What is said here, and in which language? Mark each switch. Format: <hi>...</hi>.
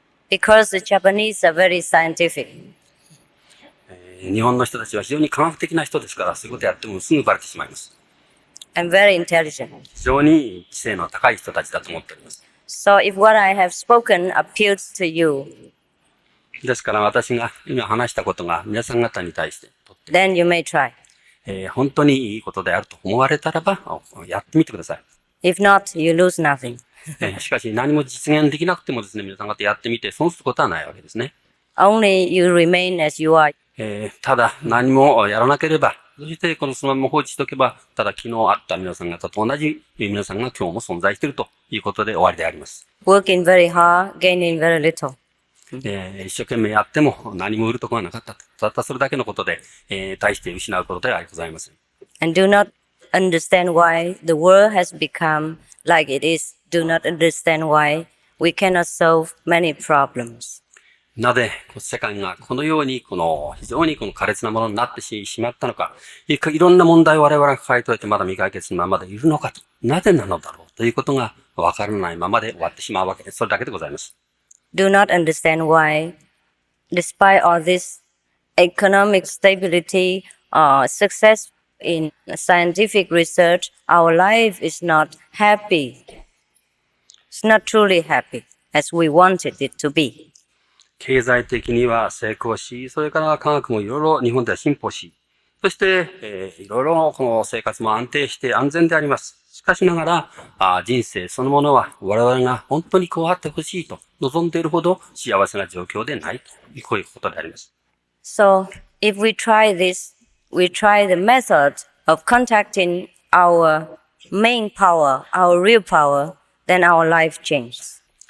<en>Because the Japanese are very scientific.</en> <ja>日本の人たちは非常に科学的な人ですから、そういうことやってもすぐバレてしまいます。</ja> <en>And very intelligent.</en> <ja>非常に知性の高い人たちだと思っております。</ja> <en>So if what I have spoken appeals to you,</en> <ja>ですから私が今話したことが皆さん方に対してとって、</ja> <en>then you may try.</en> <ja>本当にいいことであると思われたらば、やってみてください。</ja> <en>If not, you lose nothing.</en> <ja>しかし何も実現できなくてもですね、皆さん方やってみて損することはないわけですね。</ja> <en>Only you remain as you are.</en> <ja>ただ何もやらなければ、そしてそのまま放置しておけば、ただ昨日あった皆さん方と同じ皆さんが今日も存在しているということで終わりであります。</ja> <en>Working very hard, gaining very little.</en> <ja>一生懸命やっても何も売るところがなかったと。たったそれだけのことで、大して失うことではございません。</ja> <en>And do not understand why the world has become like it is. Do not understand why we cannot solve many problems.</en> <ja>なぜ世界がこのように非常に苛烈なものになってしまったのか、いろんな問題を我々が抱えておいてまだ未解決のままでいるのかと、なぜなのだろうということがわからないままで終わってしまうわけです。それだけでございます。</ja> <en>Do not understand why, despite all this economic stability, success in scientific research, our life is not happy. It's not truly happy as we wanted it to be.</en> <ja>経済的には成功し、それから科学もいろいろ日本では進歩し、そして、いろいろこの生活も安定して安全であります。しかしながら、人生そのものは我々が本当にこうあってほしいと望んでいるほど幸せな状況でないというこういうことであります。</ja> <en>So, if we try this, we try the method of contacting our main power, our real power, then our life changes.</en>